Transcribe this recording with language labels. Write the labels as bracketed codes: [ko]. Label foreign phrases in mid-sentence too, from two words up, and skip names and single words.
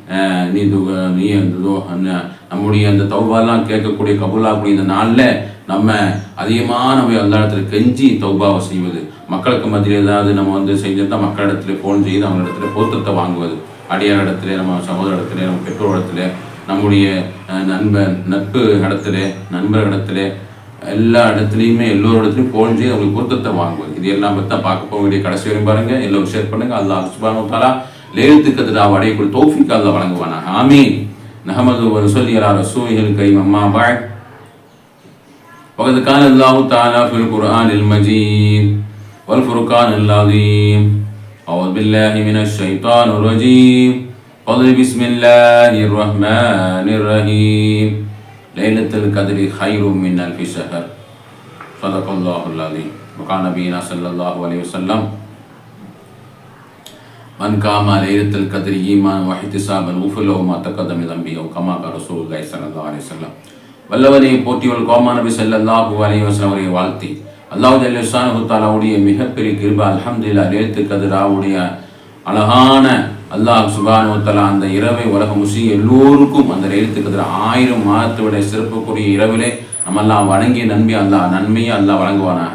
[ta] நம்முடைய அந்த தௌபாலாம் கேட்கக்கூடிய கபூலாகக்கூடிய இந்த நாளில் நம்ம அதிகமாக நம்ம எல்லா இடத்துல கெஞ்சி தௌபாவை செய்வது, மக்களுக்கு மத்தியில் ஏதாவது நம்ம செஞ்சிருந்தால் மக்களிடத்துல ஃபோன் செய்து அவங்களிடத்துல பொருத்தத்தை வாங்குவது, அடியார் இடத்துல, நம்ம சகோதர இடத்துல, நம்ம பெற்றோர் இடத்துல, நம்முடைய நட்பு இடத்துல, நண்பர் இடத்துல, எல்லா இடத்துலையுமே எல்லோரிடத்துலையும் ஃபோன் செய்து அவங்களுக்கு பொருத்தத்தை வாங்குவது. இது எல்லாம் பற்றி தான் பார்க்க போக வேண்டிய கடைசி வரையும் பாருங்கள். எல்லோரும் ஷேர் பண்ணுங்கள். [ar] الله سبحانه وتعالى [ta] லைலத்துல் கத்ர் அடையக்கூடிய தௌஃபீக் அல்லாஹ் வழங்குவானாக. [ar] ஆமீன். نحمده ونصلي على رسوله الكريم. أما بعد. وقد قال الله تعالى في القرآن المجيد والفرقان العظيم أعوذ بالله من الشيطان الرجيم قل بسم الله الرحمن الرحيم ليلة القدر خير من ألف شهر صدق الله العظيم وقال نبينا صلى الله عليه وسلم من قام ليلة القدر إيمانا واحتسابا غفر له ما تقدم من ذنبه أو كما قال رسول الله صلى الله عليه وسلم. [ta] வல்லவனை போற்றியவள் கோமா நபி [ar] صلى الله عليه وسلم [ta] அவரை வாழ்த்தி [ar] الله جل شأنه تعالى [ta] மிகப்பெரிய கிருபை அல்ஹம்துலில்லாஹ் லைலத்துல் கத்ராவுடைய அழகான [ar] الله سبحانه وتعالى [ta] அந்த இரவை உலக முஸ்லிம் எல்லோருக்கும் அந்த லைலத்துல் கத்ர் 1000 மாதத்தோட சிறப்புக்குரிய இரவிலே நம்மெல்லாம் வணங்கிய நன்மையை அல்லாஹ் வழங்குவானாக.